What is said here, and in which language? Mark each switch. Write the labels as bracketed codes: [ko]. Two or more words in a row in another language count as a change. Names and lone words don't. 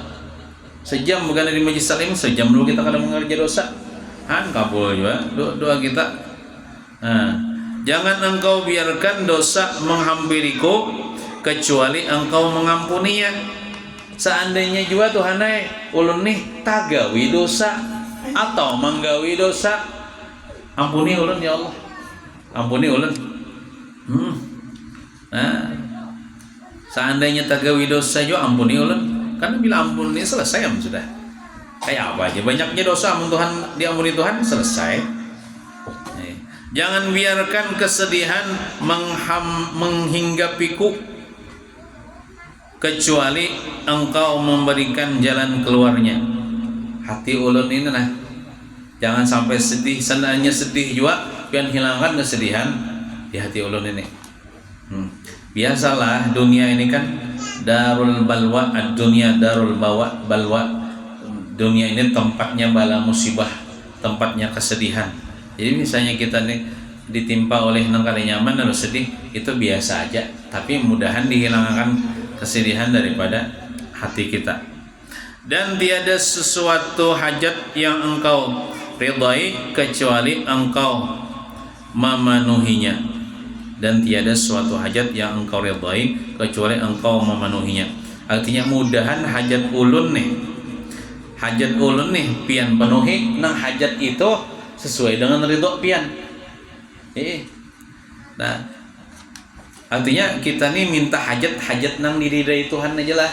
[id] Sejam bukan di majlis taklim, sejam dulu kita kadang mengerja dosa. Kabul juga doa kita. Nah, jangan engkau biarkan dosa menghampiriku kecuali engkau mengampuninya. [bjn] Seandainya juga Tuhan ulun nih tagawi dosa atau menggawi dosa, ampuni ulun ya Allah, ampuni ulun. Nah, Seandainya tagawi dosa juga ampuni ulun. [id] Karena bila ampuni selesai sudah. Kayak apa aja banyaknya dosa Tuhan diampuni Tuhan selesai. Jangan biarkan kesedihan menghinggapiku kecuali engkau memberikan jalan keluarnya. [bjn] Hati ulun ini nah, jangan sampai sedih. Seandainya sedih juga, pian hilangkan kesedihan di hati ulun ini. [id] Biasalah dunia ini kan [ar] darul balwa, ad-dunya darul balwa. [id] Dunia ini tempatnya bala musibah, tempatnya kesedihan. [bjn] Jadi misalnya kita nih ditimpa oleh nang kada nyaman lalu sedih, itu biasa aja. [id] Tapi mudahan dihilangkan kesedihan daripada hati kita. Dan tiada sesuatu hajat yang engkau ridai kecuali engkau memenuhinya. Dan tiada suatu hajat yang engkau ridai kecuali engkau memenuhinya. [bjn] Artinya mudahan hajat ulun nih, pian penuhi nang hajat itu sesuai dengan ridho pian. Nah, artinya kita nih minta hajat nang diridai Tuhan aja lah.